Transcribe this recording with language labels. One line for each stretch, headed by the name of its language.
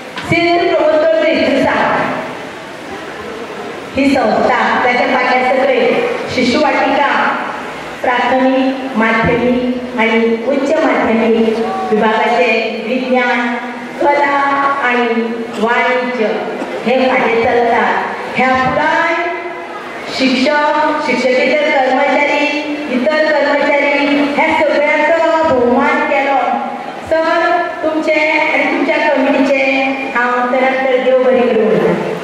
Marathi: सिंधू प्रबोधन त्रिस्तुसा ही संस्था त्याच्या फाटल्या सगळे शिशुवाटिका, प्राथमिक, माध्यमिक आणि उच्च माध्यमिक विभागाचे विज्ञान, कला आणि वाणिज्य हे फाटे चलतात.
Konkani: ह्या पुराय शिक्षक, शिक्षकेतर कर्मचारी, इतर कर्मचारी ह्या सगळ्यांचो भोवमान केलो. सर तुमचे आणि तुमच्या कमिटीचे हांव तरातर देव बरी करूं म्हणटा.